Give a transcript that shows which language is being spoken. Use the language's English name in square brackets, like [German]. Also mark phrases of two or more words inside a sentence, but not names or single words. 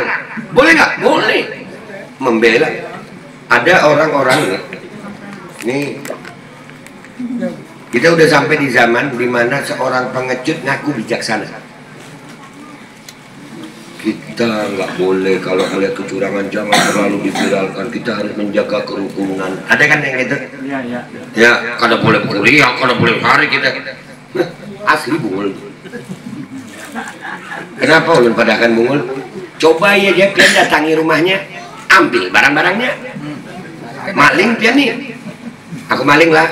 [Indonesian] Boleh nggak? Boleh. Membela. Ada orang-orang nih. Kita udah sampai di zaman dimana seorang pengecut ngaku bijaksana. Kita nggak boleh kalau melihat kecurangan jangan terlalu diviralkan. Kita harus menjaga kerukunan. Ada kan yang gitu? Iya. Ya, [Banjar] kada boleh kuliah, kada boleh hari kita. Asli bungul. Kenapa ulun padakan bungul? Coba ya dia pian datangi rumahnya, ambil barang-barangnya. Maling pian nih. Aku maling lah.